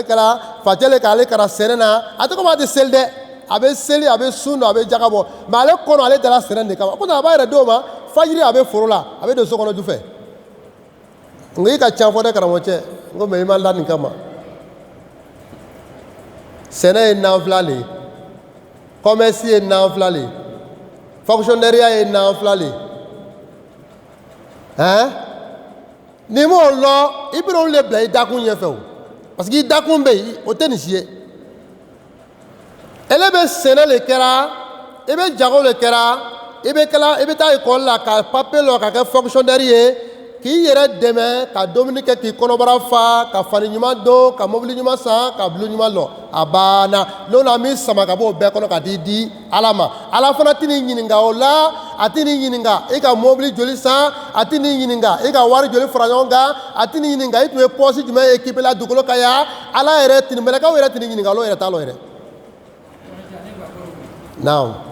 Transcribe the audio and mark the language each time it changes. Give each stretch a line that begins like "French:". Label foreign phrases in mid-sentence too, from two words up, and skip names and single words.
Bambara: kɛra facɛ le k'ale kɛra sɛnɛ na a tɛ komi a tɛ seli dɛ a bɛ seli a bɛ sun a bɛ jaga bɔ mais ale kɔnɔ ale dala sɛnɛ de kama pourtant a b'a yɛrɛ d'o ma fajiri a bɛ foro la a bɛ don so kɔnɔ ju fɛ n ko i ka can fɔ dɛ karamɔgɔcɛ n ko mais i ma da nin kama sɛnɛ ye nanfila le ye commerce ye nanfila le ye fonctionnaireya ye nanfila le ye hein n'i m'o lɔn i bɛna olu le bila i dakun ɲɛfɛ o
French: parce que
Bambara: i dakun bɛ yen o tɛ nin si ye ele bɛ sɛnɛ le kɛra i bɛ jago le kɛra i bɛ taa école la ka papier lɔ ka kɛ fonctionnaire ye k'i yɛrɛ dɛmɛ ka dumuni kɛ k'i kɔnɔbara fa ka fani ɲuman don ka mobili ɲuman san ka bulu ɲuman lɔ a banna n'o na min sama ka bɔ o bɛɛ kɔnɔ ka t'i di ala ma ala fana tɛ n'i ɲininka o la a tɛ n'i ɲininka i ka mobili joli san a tɛ n'i ɲininka i ka wari joli fara ɲɔgɔn kan a tɛ n'i ɲininka i tun ye pɔsi jumɛn équipé la dugukolo kan yan ala yɛrɛ tinimɛlɛkaw yɛrɛ tɛ n'i ɲininka olu yɛrɛ t'a lɔ yɛrɛ naam